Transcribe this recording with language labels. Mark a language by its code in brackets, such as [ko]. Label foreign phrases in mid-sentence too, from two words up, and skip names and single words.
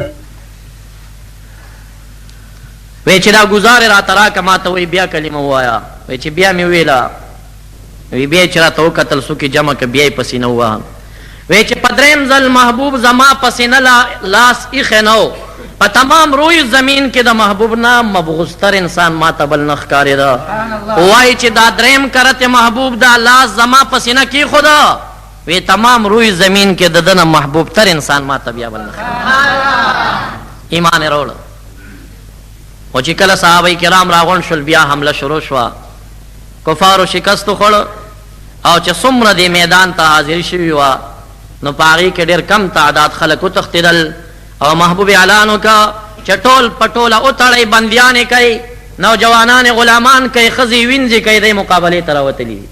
[ps] وی چې دا ګزار یې راته راکړه، ما ته وایي بیا کلمه ووایه. وی چې بیا مې ویله، وی بیا یې چې راته وکتل څوک یې جمع کړه، بیا یې په سینه ووهم. وی چې په دریم ځل محبوب زما په سینه لاس ایښی نه و، په تمام روی زمین کې د محبوب نه مبغوضتر انسان ما ته بل نه ښکارېده. وایي چې دا دریم کرت محبوب دا لاس زما په سینه کېښوده، وی تمام روی زمین کې د ده نه محبوب تر انسان ما ته بیا بل نه ښکارېده. ایمان یې راوړه. خو چې کله صحابه کرام راغونډ شول، بیا حمله شروع شوه، کفارو شکست وخوړ او چې څومره دې میدان ته حاضر شوي وه نو په هغې کې ډېر کم تعداد خلک وتښتېدل او محبوب اعلان وکړه چې ټول په ټوله وتړئ، بندیانې کوي، نوجوانان غلامان کوي، ښځې وینځې کوي، دی مقابلې ته راوتلي دي.